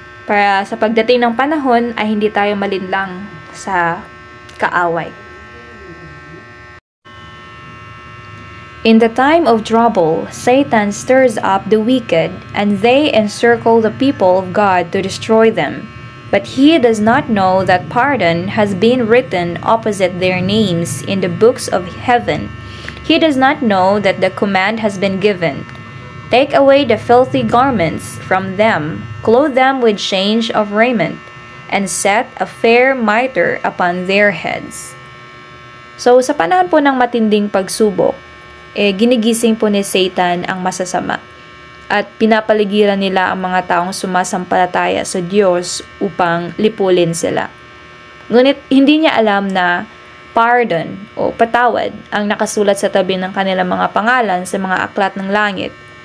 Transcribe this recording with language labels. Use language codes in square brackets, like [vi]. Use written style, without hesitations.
[tl] Para sa pagdating ng panahon ay hindi tayo malinlang sa kaaway. [en] In the time of trouble, Satan stirs up the wicked, and they encircle the people of God to destroy them. But he does not know that pardon has been written opposite their names in the books of heaven. He does not know that the command has been given. Take away the filthy garments from them, clothe them with change of raiment, and set a fair mitre upon their heads. [tl] So, sa panahon po ng matinding pagsubok, ginigising po ni Satan ang masasama at pinapaligiran nila ang mga taong sumasampalataya sa Diyos upang lipulin sila. Ngunit hindi niya alam na pardon o patawad ang nakasulat sa tabi ng kanilang mga pangalan sa mga aklat ng langit.